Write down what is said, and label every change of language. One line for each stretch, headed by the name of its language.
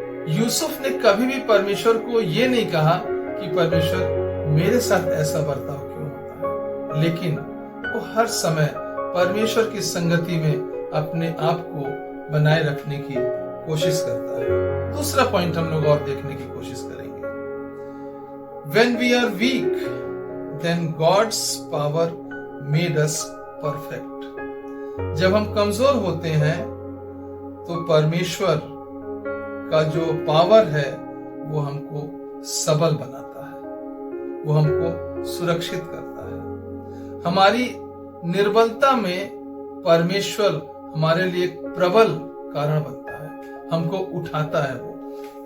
Hindi: यूसुफ ने कभी भी परमेश्वर को ये नहीं कहा कि परमेश्वर मेरे साथ ऐसा बर्ताव क्यों होता है, लेकिन वो हर समय परमेश्वर की संगति में अपने आप को बनाए रखने की कोशिश करता है। दूसरा पॉइंट हम लोग और देखने की कोशिश करेंगे।
English: When we are weak, then God's power made us perfect.
Hindi: जब हम कमजोर होते हैं तो परमेश्वर का जो पावर है वो हमको सबल बनाता है, वो हमको सुरक्षित करता है। हमारी निर्बलता में परमेश्वर हमारे लिए एक प्रबल कारण बनता है, हमको उठाता है वो।